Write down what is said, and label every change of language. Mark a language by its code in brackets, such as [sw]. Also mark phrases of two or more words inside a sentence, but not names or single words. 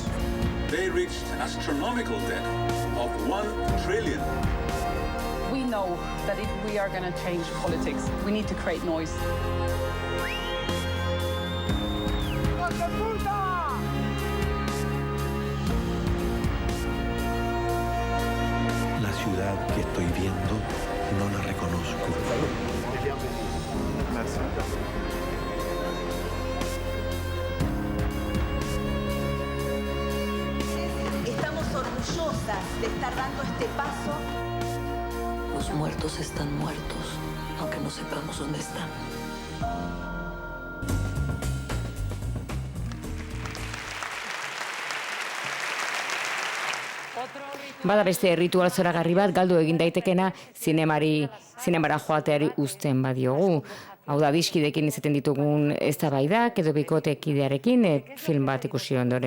[en] They reached an astronomical debt of 1 trillion. We know that if we are going to change politics, we need to create noise. [es] La ciudad que estoy viendo no la reconozco. Estamos orgullosas de estar dando este paso. Los muertos están muertos, aunque no sepamos dónde están. [eu] Bada beste ritual zoragarri bat galdu egin daitekena zinemara joateari uzten badiogu. Hau da, diskidekin izaten ditugun eztabaidak edo bikotekidearekin film bat ikusi ondoren.